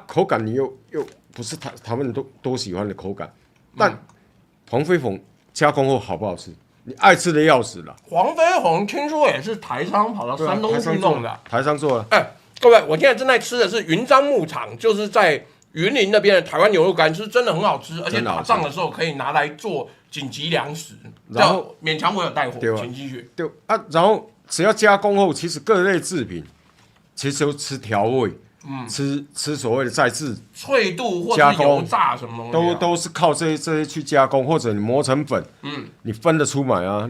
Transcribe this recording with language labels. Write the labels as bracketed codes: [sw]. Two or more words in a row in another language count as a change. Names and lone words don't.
[zh] 口感你又不是台灣人都喜歡的口感，但黃飛鴻加工後好不好吃？你愛吃的要死了。黃飛鴻聽說也是台商跑到山東去弄的，台商做的。各位，我現在正在吃的是雲樟牧場，就是在雲林那邊的台灣牛肉乾，是真的很好吃，而且打仗的時候可以拿來做緊急糧食。然後勉強我有帶貨，請繼續。對啊，然後只要加工後，其實各類製品其實都吃調味。吃所謂的再制脆度或者油炸什麼東西，都是靠這些去加工，或者你磨成粉，你分得出來啊？